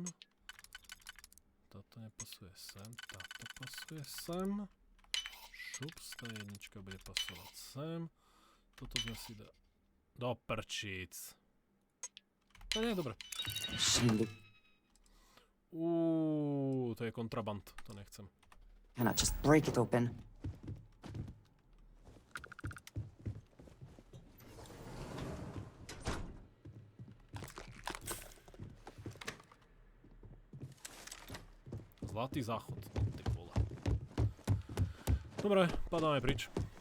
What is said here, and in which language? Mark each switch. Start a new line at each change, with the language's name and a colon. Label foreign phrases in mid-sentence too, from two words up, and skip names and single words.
Slovak: Toto nepasuje sem, táto pasuje sem. Šups, tá jednička bude pasovať sem. Toto sme si dá... Do prčíc. To nie je dobré. To je kontraband, to nechcem.
English: Cannot just break it open.
Slovak: Zlatý záchod, no ty vole. Dobre, padáme prič.